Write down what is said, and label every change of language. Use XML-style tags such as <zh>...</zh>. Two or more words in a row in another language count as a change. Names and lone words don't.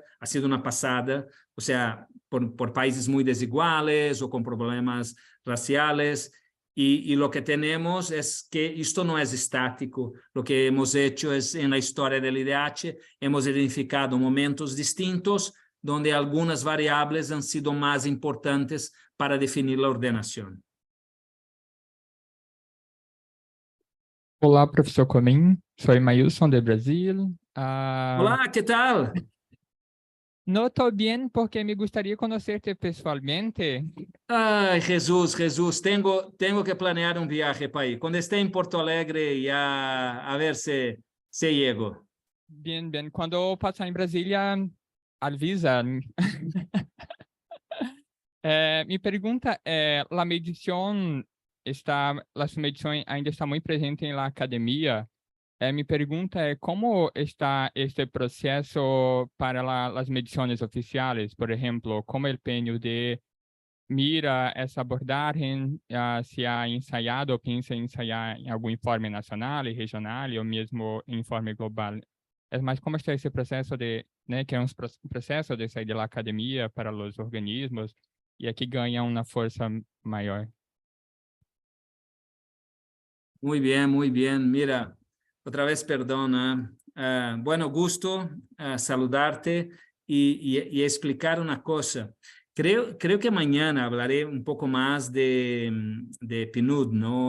<es>Ha sido una pasada, o sea, por países muy desiguales o con problemas raciales. Y lo que tenemos es que esto no es estático. Lo que hemos hecho es, en la historia del IDH, hemos identificado momentos distintos donde algunas variables han sido más importantes para definir la ordenación.</es> <pt>Olá, professor Comim.</pt> <es>Soy Mailson de Brasil. Hola, ¿qué tal? No estoy bien porque me gustaría conocerte pessoalmente. Ay, Jesús, tengo que planear un viaje para ahí. Cuando esté en Porto Alegre, ya a ver si llego. Bien, bien. Cuando pasar en Brasilia, avisa. Mi pregunta es, las mediciones ainda está muy presente en la academia. Mi pregunta es, ¿cómo está este proceso para las mediciones oficiales? Por ejemplo, ¿cómo el PNUD mira</es> <pt>essa abordagem, se ha ensaiado ou pensa em ensaiar em algum informe nacional e regional, ou mesmo informe global? É mais como está esse processo de, né, que é um processo de sair da academia para os organismos, e aqui ganha uma força maior.</pt> <es>Muy bien. Mira, otra vez perdona. Bueno, gusto saludarte y explicar una cosa. Creo que mañana hablaré un poco más de PNUD, ¿no?</es>